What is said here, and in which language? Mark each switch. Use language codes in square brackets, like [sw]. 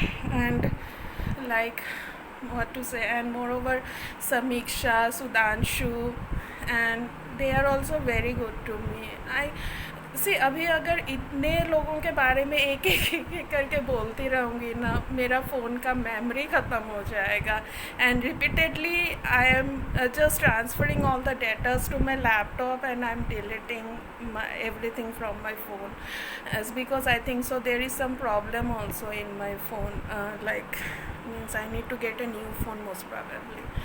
[en] And like what to say, and moreover Samiksha, Sudhanshu, and they are also very good to me. I see [hi] अभी अगर इतने लोगों के बारे में एक एक करके बोलती रहूँगी ना, मेरा फ़ोन का मेमोरी ख़त्म हो जाएगा. [en] And repeatedly I am just transferring all the data to my laptop, and I am deleting everything from my phone, as because I think so there is some problem also in my phone, like I need to get a new phone most probably.